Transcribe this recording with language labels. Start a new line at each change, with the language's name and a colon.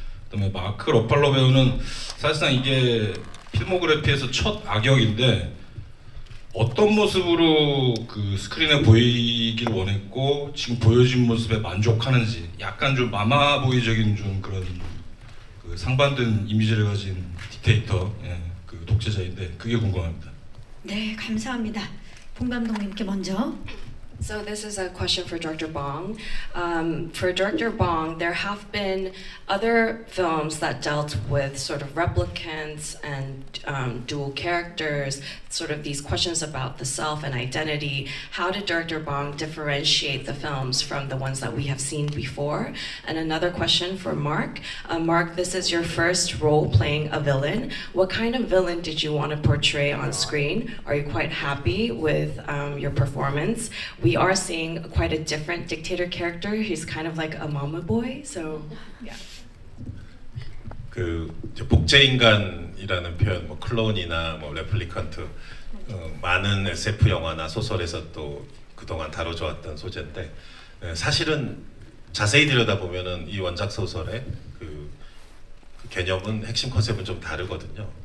Korean: 그다음에 마크 러팔로 배우는 사실상 이게 필모그래피에서 첫 악역인데 어떤 모습으로 그 스크린에 보이길 원했고 지금 보여진 모습에 만족하는지 약간 좀 마마보이적인 좀 그런 그 상반된 이미지를 가진 딕테이터, 예, 그 독재자인데 그게 궁금합니다. 네, 감사합니다. 봉 감독님께 먼저.
English: So this is a question for Director Bong. For Director Bong, there have been other films that dealt with sort of replicants and dual characters, sort of these questions about the self and identity. How did Director Bong differentiate the films from the ones that we have seen before? And another question for Mark. Mark, this is your first role playing a villain. What kind of villain did you want to portray on screen? Are you quite happy with your performance? We are seeing quite a different dictator character. He's kind of like a mama boy. So, yeah.
Korean: 그 복제 인간이라는 표현, 뭐 클론이나 뭐 레플리컨트, 많은 SF 영화나 소설에서 또 그동안 다뤄져왔던 소재인데 사실은 자세히 들여다보면은 이 원작 소설의 그 개념은 핵심 컨셉은 좀 다르거든요.